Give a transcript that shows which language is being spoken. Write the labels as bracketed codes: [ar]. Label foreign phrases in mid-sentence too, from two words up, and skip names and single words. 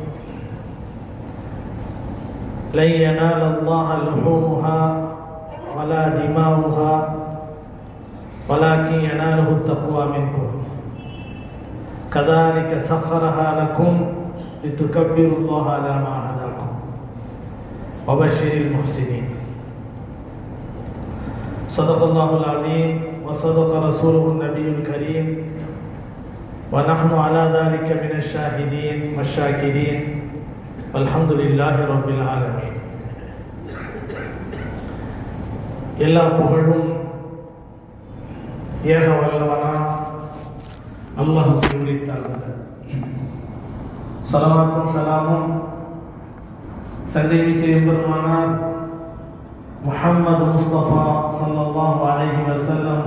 [ar] لن ينال الله لحومها ولا دماؤها ولكن يناله التقوى منكم كذلك سخرها لكم لتكبروا الله على ما هداكم وبشر المحسنين. صدق الله العظيم وصدق رسوله النبي الكريم، ونحن على ذلك من الشاهدين والشاكرين والحمد لله رب العالمين. [ta] எல்லா புகழும் ஏக வல்லவனா அல்லாஹ்வுக்கு உரித்தாகுக. ஸலவாத்தும் ஸலாமும் சங்கைமிக்க எம்பெருமானார் முஹம்மது முஸ்தபா [ar] صلى الله عليه وسلم